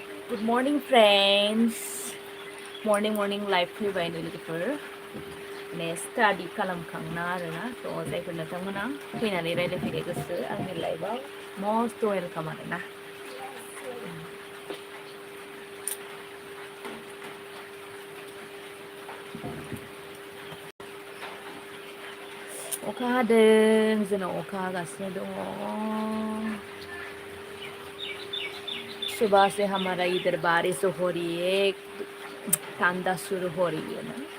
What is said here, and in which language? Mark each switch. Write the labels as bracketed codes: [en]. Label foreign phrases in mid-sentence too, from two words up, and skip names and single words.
[en] Good morning, friends. Morning live [brx] फैबाय नै लोगोफोर माने स्टाडि खालामखांना आरोना थ' जायफोर नोंथांमोना फैनानै रायज्लायफैनो गोसो आंनि लाइभआव [en] most welcome [brx] आरोना अखा हादों जोंनाव अखा हागासिनो दङ [hi] सुबह से हमारा इधर बारिश हो रही है ठंडा शुरू हो रही है ना